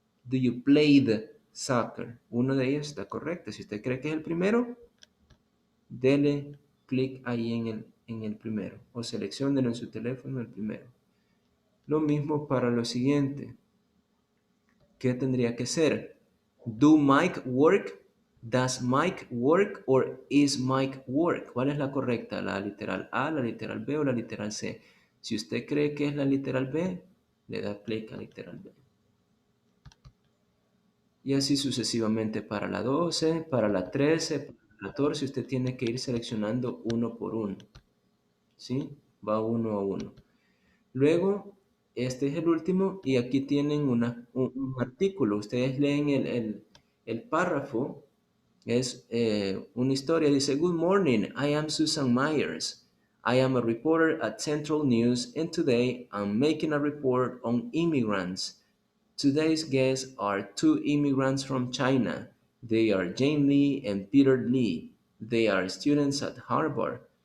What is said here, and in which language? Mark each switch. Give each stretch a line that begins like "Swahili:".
English: Do you played soccer?
Spanish: Uno de ellos está correcto. Si usted cree que es el primero, dele clic ahí en el primero o selecciónelo en su teléfono el primero. Lo mismo para lo siguiente. ¿Qué tendría que ser?
English: Do Mike work? Does Mike work or is Mike work?
Spanish: ¿Cuál es la correcta? ¿La literal A, la literal B o la literal C? Si usted cree que es la literal B, le da clic a literal B. Y así sucesivamente para la 12, para la 13, para la 14, usted tiene que ir seleccionando uno por uno. ¿Sí? Va uno a uno. Luego, este es el último y aquí tienen un artículo. Ustedes leen el párrafo. Es una historia.
English: Dice, good morning, I am Susan Myers. I am a reporter at Central News and today I'm making a report on immigrants. Today's guests are 2 immigrants from China. They are Jane Lee and Peter Lee. They are students at Harvard.